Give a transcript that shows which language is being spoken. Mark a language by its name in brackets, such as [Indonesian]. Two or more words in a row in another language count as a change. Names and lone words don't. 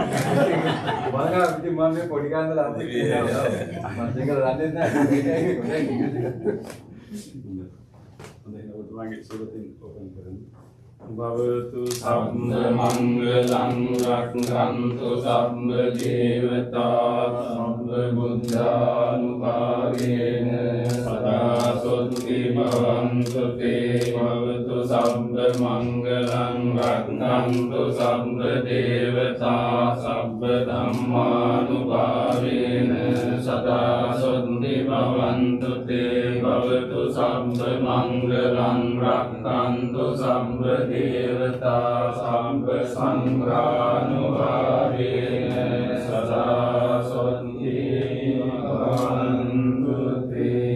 [Sinhala] මම ඉතින් මම මේ පොඩි කාන්දල අම්මේ කියනවා. මම සිංහල දන්නේ නැහැ. ඔබතුමාගේ සුරතින් ඕපන් කරන්න. [Pali] Bhavatu sabba mangalam rakhantu sabba devata sabba buddhanupavena sada sodhi bhavantu te bhavatu sabba mangalam rakhantu sabba devata sabba dhammanupavena sada sodhi bhavantu te bhavatu sabba mangalam rakhantu sabba devata sabba sanghranuvadena sada sodhi bhavantu te.